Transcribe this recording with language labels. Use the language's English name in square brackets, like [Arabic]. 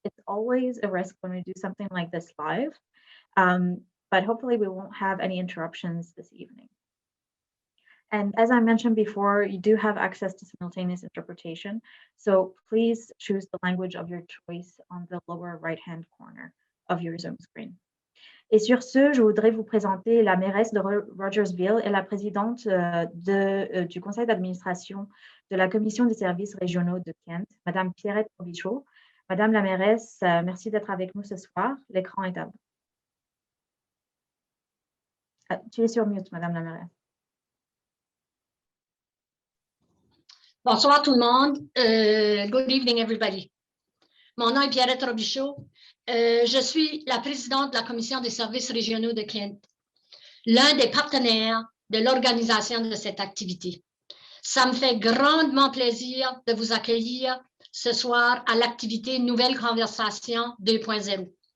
[English] It's always a risk when we do something like this live, but hopefully we won't have any interruptions this evening. And as I mentioned before, you do have access to simultaneous interpretation, so please choose the language of your choice on the lower right-hand corner of your Zoom screen. [French] Et sur ce, je voudrais vous présenter la mairesse de Rogersville et la présidente du conseil d'administration de la Commission des services régionaux de Kent, Madame Pierrette Robichaud. Madame la mairesse, merci d'être avec nous ce soir. L'écran est à vous. Tu es sur mute, Madame la mairesse. Bonsoir tout le monde. [English] Good evening, everybody. [French] Mon nom est Pierrette Robichaud. Je suis la présidente de la Commission des services régionaux de Kent, l'un des partenaires de l'organisation de cette activité. Ça me fait grandement plaisir de vous accueillir ce soir à l'activité Nouvelle Conversation 2.0.